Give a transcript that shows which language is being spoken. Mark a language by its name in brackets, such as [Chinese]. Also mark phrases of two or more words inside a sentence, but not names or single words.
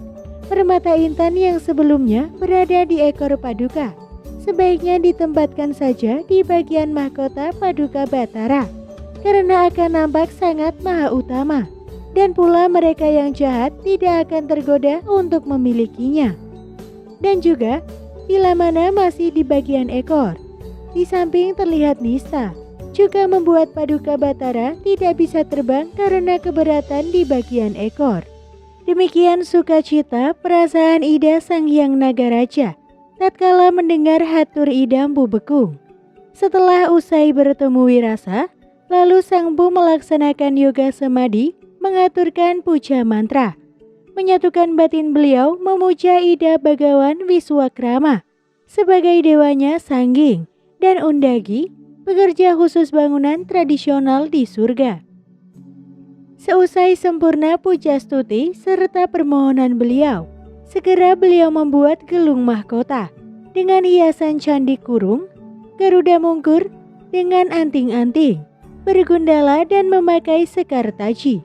[Indonesian] Permata intan yang sebelumnya berada di ekor Paduka sebaiknya ditempatkan saja di bagian mahkota Paduka Batara, karena akan nampak sangat maha utama, dan pula mereka yang jahat tidak akan tergoda untuk memilikinya. Dan juga, bila mana masih di bagian ekor, di samping terlihat nista, juga membuat Paduka Batara tidak bisa terbang karena keberatan di bagian ekor." Demikian sukacita perasaan Ida Sang Hyang Nagaraja tatkala mendengar Hatur Ida Mpu Bekung. Setelah usai bertemu Wirasa, lalu Sang Bu melaksanakan yoga samadhi, mengaturkan puja mantra, menyatukan batin beliau memuja Ida Bagawan Wiswakrama sebagai dewanya Sangging dan Undagi, pekerja khusus bangunan tradisional di surga. Seusai sempurna puja stuti serta permohonan beliau, segera beliau membuat gelung mahkota dengan hiasan candi kurung, Garuda mungkur dengan anting-anting, bergundala dan memakai sekar taji.